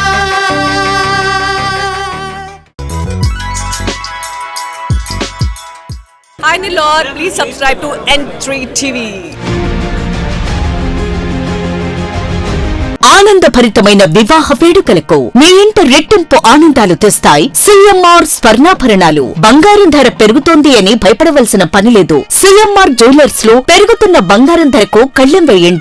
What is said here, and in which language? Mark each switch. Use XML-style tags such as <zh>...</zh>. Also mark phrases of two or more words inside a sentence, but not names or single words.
<en>Hi Nilor, please subscribe to N3 TV.</en> <te>ఆనందభరితమైన వివాహ వేడుకలకు మీ ఇంట రెట్టింపు ఆనందాలు తెస్తాయి సిఎంఆర్ స్వర్ణాభరణాలు. బంగారం ధర పెరుగుతోంది అని భయపడవలసిన పనిలేదు. సిఎంఆర్ జ్యువెలర్స్ లో పెరుగుతున్న బంగారం ధరకు కళ్లెం వేయండి.</te>